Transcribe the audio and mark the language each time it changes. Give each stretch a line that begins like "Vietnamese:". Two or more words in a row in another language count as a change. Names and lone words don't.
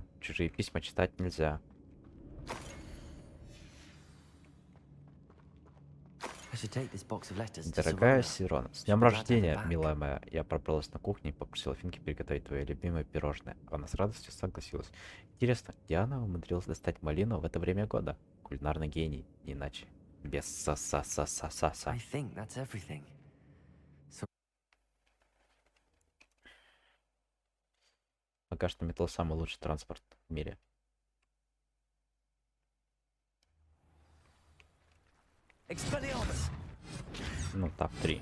Russian: Чужие письма читать нельзя. Дорогая Сироне, с днем рождения, милая моя. Я пробралась на кухню и попросила Финки приготовить твое любимое пирожное. Она с радостью согласилась. Интересно, где она умудрилась достать малину в это время года? Кулинарный гений, не иначе. Без са-са-са-са-са-са. Пока что метро самый лучший транспорт в мире. Ну, топ-3.